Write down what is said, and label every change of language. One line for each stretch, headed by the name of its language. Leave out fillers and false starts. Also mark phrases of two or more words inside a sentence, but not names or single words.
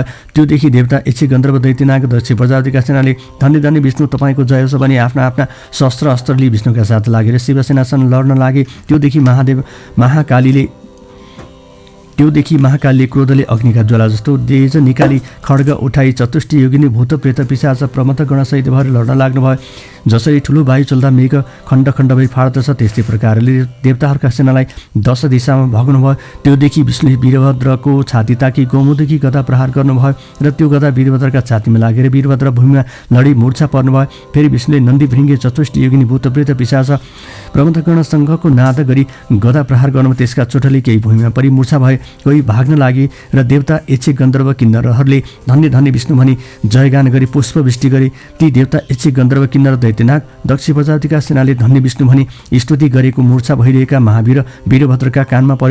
Nepali: त्योदेखि देवता यक्ष गन्धर्व दैत्यनाग दक्ष प्रजापतिका सेनाले धन्य धन्य विष्णु तपाईँको जय होस् भनी आफ्ना आफ्ना शस्त्र अस्त्रले विष्णुका साथ लागेर शिवसेनासँग लड्न लागे। त्योदेखि महाकालीले क्रोधले अग्निका ज्वाला जस्तो तेज निकाली खड्ग उठाई चतुष्ट योगिनी भूत प्रेत पिशाच प्रमथ गणसहित भएर लड्न लाग्नुभयो। जसरी ठुलो वायु चल्दा मेघ खण्ड खण्ड भई फाड्दछ त्यस्तै प्रकारले देवताहरूका सेनालाई 10 दिशामा भग्नुभयो। त्योदेखि विष्णुले वीरभद्रको छाती ताकी गौमुदकी गदा प्रहार गर्नुभयो र त्यो गदा वीरभद्रका छातीमा लागेर वीरभद्र भूमिमा लडी मूर्छा पर्नुभयो। फेरि विष्णुले नन्दी भृङ्गे चतुष्ट योगिनी भूत प्रेत पिशाच प्रमथगणसँगको नाद गरी गदा प्रहार गर्नुभयो। त्यसका चोटले केही भूमिमा परि मूर्छा भए, कोही भाग्न लागे र देवता यक्ष गन्धर्व किन्नरहरूले धन्य धन्य विष्णु भनी जयगान गरी पुष्पवृष्टि गरे। ती देवता यक्ष गन्धर्व किन्नर दैत्यनाग दक्ष प्रजापतिका सेनाले धन्य विष्णु भनी स्तुति गरेको मूर्छा भइरहेका महावीर वीरभद्रका कानमा पर्यो।